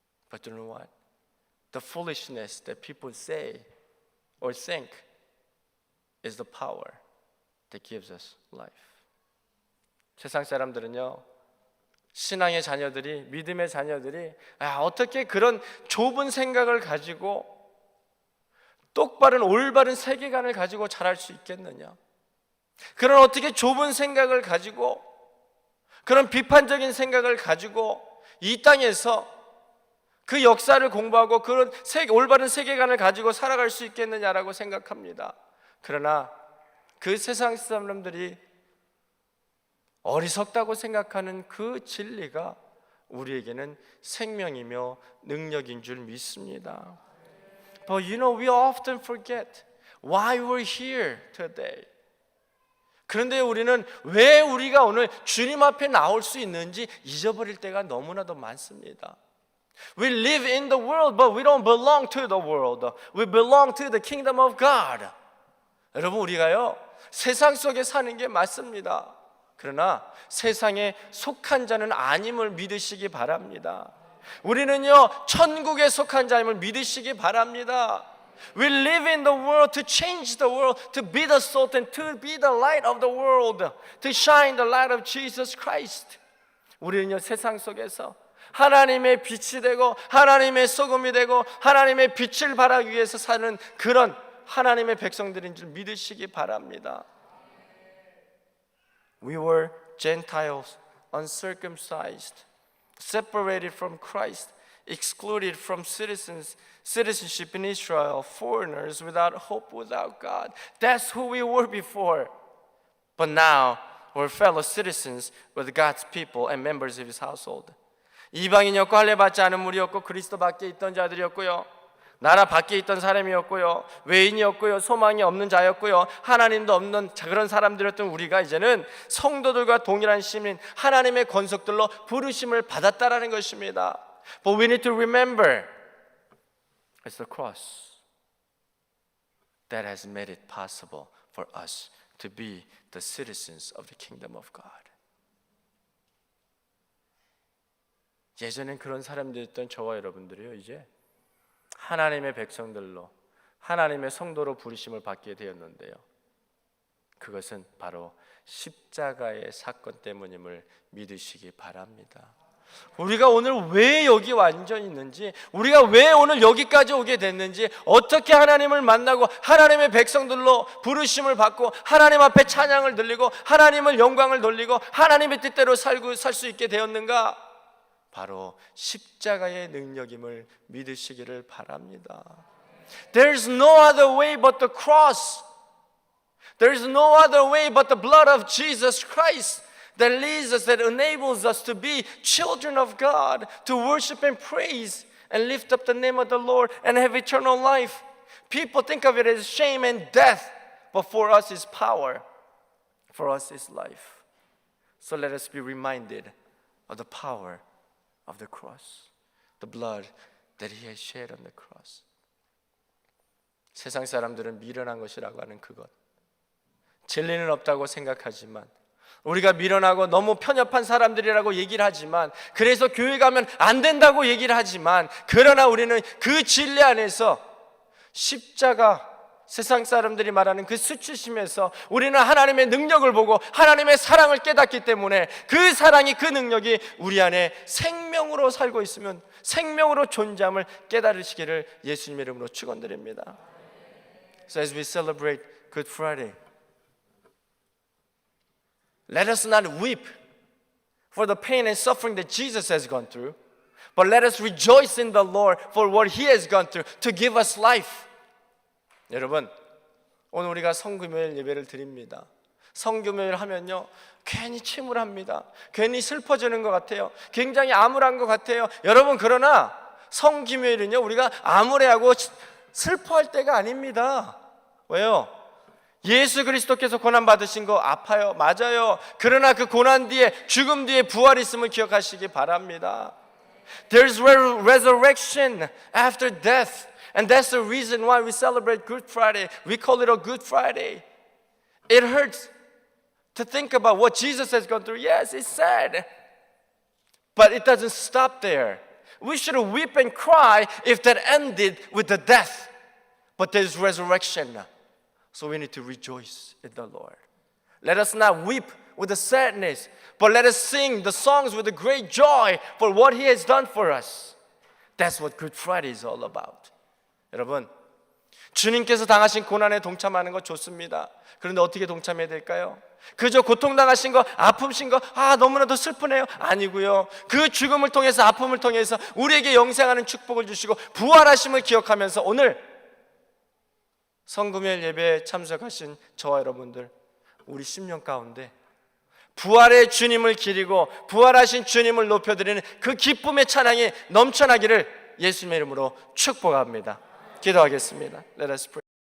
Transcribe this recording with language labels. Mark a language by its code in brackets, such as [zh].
[en] But you know what? The foolishness that people say or think is the power that gives us life. [ko] 세상 사람들은요, 신앙의 자녀들이, 믿음의 자녀들이 어떻게 그런 좁은 생각을 가지고 똑바른 올바른 세계관을 가지고 자랄 수 있겠느냐? 그런 어떻게 좁은 생각을 가지고, 그런 비판적인 생각을 가지고 이 땅에서 그 역사를 공부하고 그런 올바른 세계관을 가지고 살아갈 수 있겠느냐라고 생각합니다. 그러나 그 세상 사람들이 어리석다고 생각하는 그 진리가 우리에게는 생명이며 능력인 줄 믿습니다. [en] But you know, we often forget why we're here today. [ko] 그런데 우리는 왜 우리가 오늘 주님 앞에 나올 수 있는지 잊어버릴 때가 너무나도 많습니다. [en] We live in the world, but we don't belong to the world. We belong to the kingdom of God. [ko] 여러분, 우리가요, 세상 속에 사는 게 맞습니다. 그러나 세상에 속한 자는 아님을 믿으시기 바랍니다. 우리는요, 천국에 속한 자임을 믿으시기 바랍니다. [en] We live in the world to change the world, to be the salt and to be the light of the world, to shine the light of Jesus Christ. [ko] 우리는요, 세상 속에서 하나님의 빛이 되고 하나님의 소금이 되고 하나님의 빛을 발하기 위해서 사는 그런 하나님의 백성들인 줄 믿으시기 바랍니다. [en] We were Gentiles, uncircumcised, separated from Christ, excluded from citizenship in Israel, foreigners without hope, without God. That's who we were before. But now we're fellow citizens with God's people and members of His household. [ko] 이방인이었고 할례받지 않은 무리였고 그리스도 밖에 있던 자들이었고요. 나라 밖에 있던 사람이었고요, 외인이었고요, 소망이 없는 자였고요, 하나님도 없는 그런 사람들이었던 우리가 이제는 성도들과 동일한 시민, 하나님의 권속들로 부르심을 받았다라는 것입니다. [en] But we need to remember it's the cross that has made it possible for us to be the citizens of the kingdom of God. [ko] 예전엔 그런 사람들이었던 저와 여러분들이요, 이제 하나님의 백성들로, 하나님의 성도로 부르심을 받게 되었는데요, 그것은 바로 십자가의 사건 때문임을 믿으시기 바랍니다. 우리가 오늘 왜 여기 완전히 있는지, 우리가 왜 오늘 여기까지 오게 됐는지, 어떻게 하나님을 만나고 하나님의 백성들로 부르심을 받고 하나님 앞에 찬양을 들리고 하나님을 영광을 돌리고 하나님의 뜻대로 살 수 있게 되었는가? 바로 십자가의 능력임을 믿으시기를 바랍니다. [en] There's no other way but the cross. There's no other way but the blood of Jesus Christ that leads us, that enables us to be children of God, to worship and praise and lift up the name of the Lord and have eternal life. People think of it as shame and death, but for us is power. For us is life. So let us be reminded of the power of the cross, the blood that He has shed on the cross. [ko] 세상 사람들은 미련한 것이라고 하는 그것, 진리는 없다고 생각하지만, 우리가 미련하고 너무 편협한 사람들이라고 얘기를 하지만, 그래서 교회 가면 안 된다고 얘기를 하지만, 그러나 우리는 그 진리 안에서 십자가, 세상 사람들이 말하는 그 수치심에서 우리는 하나님의 능력을 보고 하나님의 사랑을 깨닫기 때문에 그 사랑이, 그 능력이 우리 안에 생명으로 살고 있으면 생명으로 존재함을 깨달으시기를 예수님의 이름으로 축원드립니다. [en] So as we celebrate Good Friday, let us not weep for the pain and suffering that Jesus has gone through, but let us rejoice in the Lord for what He has gone through to give us life. [ko] 여러분, 오늘 우리가 성금요일 예배를 드립니다. 성금요일 하면요, 괜히 침울합니다. 괜히 슬퍼지는 것 같아요. 굉장히 암울한 것 같아요. 여러분, 그러나 성금요일은요, 우리가 암울해하고 슬퍼할 때가 아닙니다. 왜요? 예수 그리스도께서 고난 받으신 거 아파요. 맞아요. 그러나 그 고난 뒤에, 죽음 뒤에 부활이 있음을 기억하시기 바랍니다. [en] There's resurrection after death. And that's the reason why we celebrate Good Friday. We call it a Good Friday. It hurts to think about what Jesus has gone through. Yes, it's sad. But it doesn't stop there. We should weep and cry if that ended with the death. But there's resurrection. So we need to rejoice in the Lord. Let us not weep with the sadness, but let us sing the songs with a great joy for what He has done for us. That's what Good Friday is all about. [ko] 여러분, 주님께서 당하신 고난에 동참하는 거 좋습니다. 그런데 어떻게 동참해야 될까요? 그저 고통당하신 거, 아픔신 거, 너무나도 슬프네요. 아니고요, 그 죽음을 통해서, 아픔을 통해서 우리에게 영생하는 축복을 주시고 부활하심을 기억하면서 오늘 성금요일 예배에 참석하신 저와 여러분들, 우리 심령 가운데 부활의 주님을 기리고 부활하신 주님을 높여드리는 그 기쁨의 찬양이 넘쳐나기를 예수님의 이름으로 축복합니다. 기도하겠습니다. [en] Let us pray.